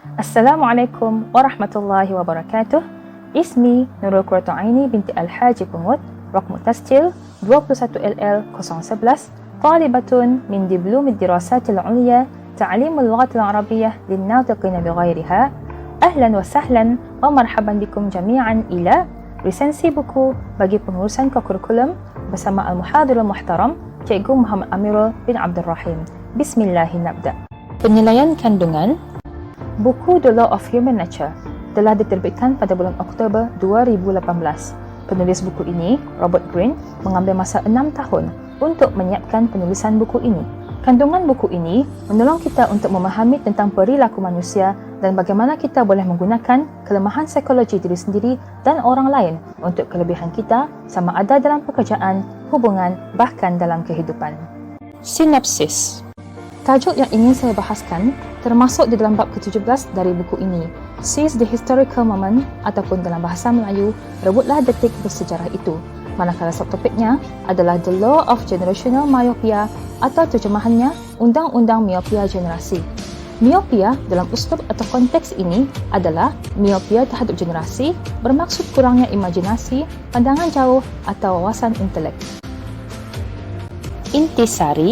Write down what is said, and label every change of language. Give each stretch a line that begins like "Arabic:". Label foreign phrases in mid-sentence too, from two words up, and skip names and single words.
Arabic: السلام عليكم ورحمة الله وبركاته. اسمي نور القرة عيني بنت الحاج Pungut، رقم تسجيل 21LL011، طالبة من دبلوم الدراسات العليا تعليم اللغة العربية للناطقين بغيرها. أهلا وسهلا ومرحبا بكم جميعا إلى
Malay: Lisensi Buku bagi Pengurusan Kurikulum bersama
Arabic: المحاضر المحترم Cikgu Muhammad Amirul bin Abdul Rahim. Bismillahirrahmanirrahim.
Malay: Penilaian kandungan buku The Law of Human Nature telah diterbitkan pada bulan Oktober 2018. Penulis buku ini, Robert Greene, mengambil masa 6 tahun untuk menyiapkan penulisan buku ini. Kandungan buku ini menolong kita untuk memahami tentang perilaku manusia dan bagaimana kita boleh menggunakan kelemahan psikologi diri sendiri dan orang lain untuk kelebihan kita, sama ada dalam pekerjaan, hubungan, bahkan dalam kehidupan. Sinopsis. Tajuk yang ingin saya bahaskan termasuk di dalam bab ke-17 dari buku ini,
English: Seize the Historical Moment,
Malay: ataupun dalam bahasa Melayu, rebutlah detik bersejarah itu. Manakala subtopiknya adalah The Law of Generational Myopia atau terjemahannya Undang-Undang Miopia Generasi. Miopia dalam uslub atau konteks ini adalah miopia terhadap generasi, bermaksud kurangnya imajinasi, pandangan jauh atau wawasan intelek. Intisari.